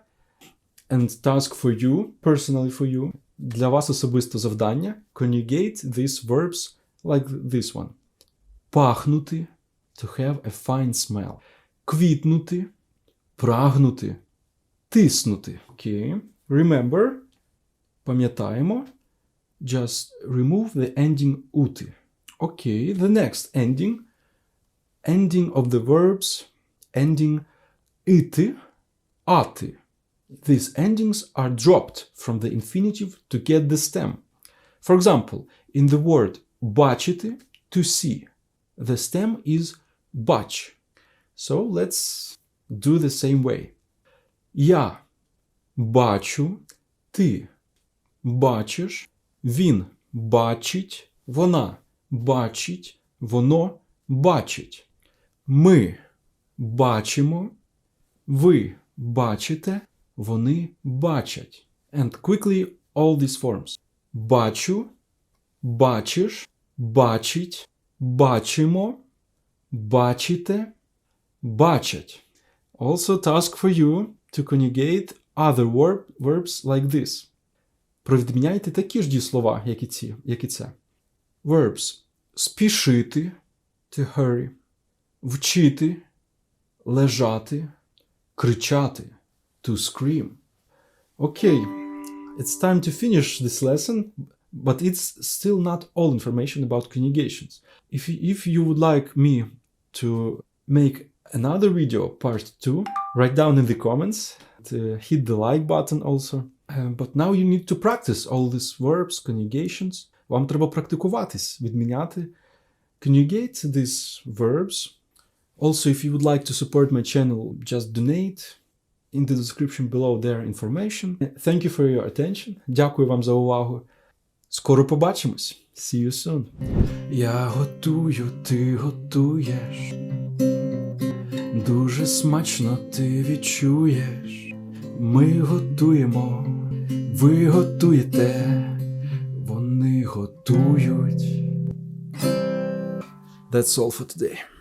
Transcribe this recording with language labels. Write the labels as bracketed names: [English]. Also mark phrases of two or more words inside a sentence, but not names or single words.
[English] And task for you, personally for you. [Ukrainian] Для вас особисто завдання. [English] Conjugate these verbs like this one. Пахнути, to have a fine smell. [Ukrainian] Квітнути, прагнути, тиснути. [English] Okay. Remember, пам'ятаємо, just remove the ending ути. Okay, the next ending of the verbs, ending [Ukrainian] ити, ати. [English] These endings are dropped from the infinitive to get the stem. For example, in the word бачити, to see, the stem is бач. So let's do the same way. [Ukrainian] Я бачу, ти бачиш, він бачить, вона бачить, воно бачить. Ми бачимо, ви бачите, вони бачать. [English] And quickly all these forms. [Ukrainian] Бачу, бачиш, бачить, бачимо, бачите, бачать. [English] Also task for you to conjugate other verbs like this. [Ukrainian] Провідміняйте такі ж дієслова, як і це. [English] Verbs. Спішити, to hurry. [Ukrainian] Вчити, лежати, кричати, [English] to scream. Okay, it's time to finish this lesson, but it's still not all information about conjugations. If you would like me to make another video, part 2, write down in the comments, hit the like button also. But now you need to practice all these verbs, conjugations. [Ukrainian] Вам треба практикуватись, відміняти. [English] Conjugate these verbs. Also, if you would like to support my channel, just donate. In the description below there information. Thank you for your attention. [Ukrainian] Дякую вам за увагу. Скоро побачимось. [English] See you soon. [Ukrainian] Я готую, ти готуєш. Дуже смачно ти відчуєш. Ми готуємо, ви готуєте, вони готують. [English] That's all for today.